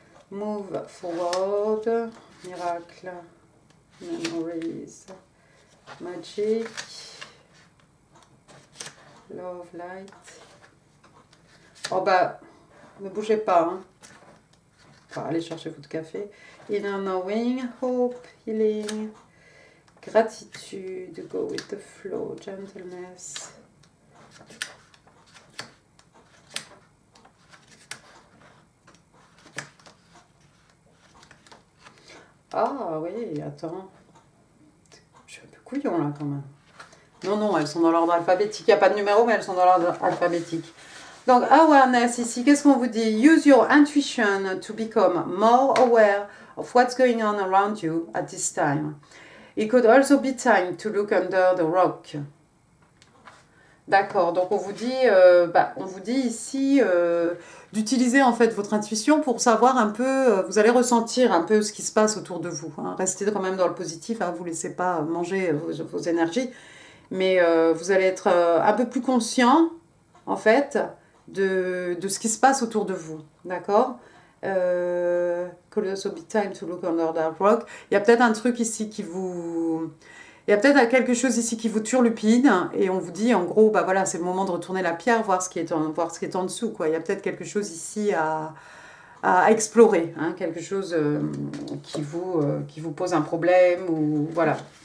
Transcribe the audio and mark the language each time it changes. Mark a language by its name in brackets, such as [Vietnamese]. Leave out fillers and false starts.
[English] Move forward. Miracle. Memories. Magic. Love, light. [French] Oh bah, ne bougez pas. Hein. Enfin, allez chercher votre café. [English] Inner knowing, hope, healing, gratitude, go with the flow, gentleness. [French] Ah oui, attends. Je suis un peu couillon là quand même. Non, non, elles sont dans l'ordre alphabétique. Il n'y a pas de numéro, mais elles sont dans l'ordre alphabétique. Donc, awareness ici, qu'est-ce qu'on vous dit? [English] Use your intuition to become more aware of what's going on around you at this time. It could also be time to look under the rock. [French] D'accord, donc on vous dit ici d'utiliser en fait votre intuition pour savoir un peu, vous allez ressentir un peu ce qui se passe autour de vous. Hein. Restez quand même dans le positif, hein, vous ne laissez pas manger vos énergies, mais vous allez être un peu plus conscient en fait de ce qui se passe autour de vous. D'accord [English] Could also be time to look under that rock. [French] Il y a peut-être un truc ici qui vous... Il y a peut-être quelque chose ici qui vous turlupine et on vous dit en gros, bah voilà, c'est le moment de retourner la pierre, voir ce qui est en dessous. Quoi. Il y a peut-être quelque chose ici à explorer, hein, quelque chose qui vous pose un problème ou voilà.